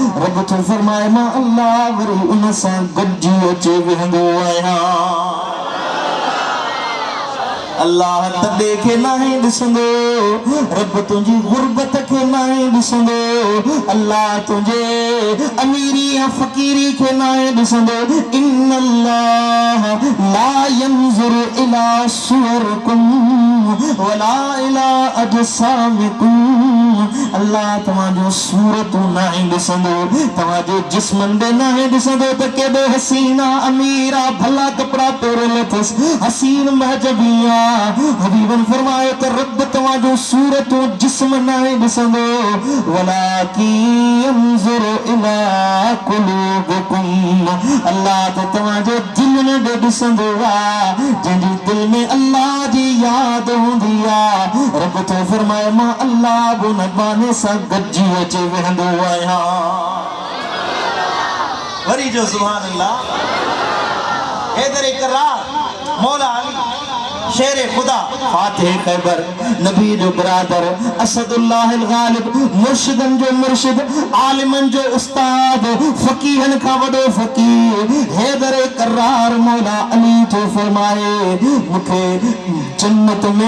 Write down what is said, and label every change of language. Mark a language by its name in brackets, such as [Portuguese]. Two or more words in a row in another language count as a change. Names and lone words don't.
[Sindhi] रब तो फरमाए मां अल्लाह वरी उन सां गॾिजी अची वेंदो आहियां। अल्लाह तॾे खे नाहे ॾिसंदो, रब तुंहिंजी गुरबत खे नाहे ॾिसंदो, अल्लाह तुंहिंजे अमीरी या फकीरी के नाए ॾिसंदो [Arabic] إن الله لا ينظر إلى صوركم ولا إلى أجسامكم [Sindhi] अल्लाह तव्हांजो सूरतूं नाहे ॾिसंदो तव्हांजे जिस्मनि ॾे नाहे ॾिसंदो त केॾो हसीना अमीर आहे भला कपिड़ा पहिरियल अथसि हसीन महजबी आहे हबीबन फरमायो त रब तव्हांजो सूरतूं जिस्म नाहे ॾिसंदो [Arabic] ولكن ينظر إلى قلوبكم [Sindhi] अल्लाह त तव्हांजे दिलनि ॾे ॾिसंदो आहे जंहिंजी दिलि में अल्लाह जी यादि हूंदी आहे रब तो फरमाए मां अल्लाह बि उन बाने सां गॾिजी अची वेहंदो आहियां वरी जो [Arabic] سبحان الله [Sindhi] हैदर इकरार मौला अली शेर खुदा फातिह खैबर नबी जो बिरादर असदुल्लाह अल गालिब मुर्शिदन जो मुर्शिद आलिमन जो उस्ताद फकीहन का वडो फकीह हैदर इकरार मौला अली तो फरमाए मुखे जन्नत में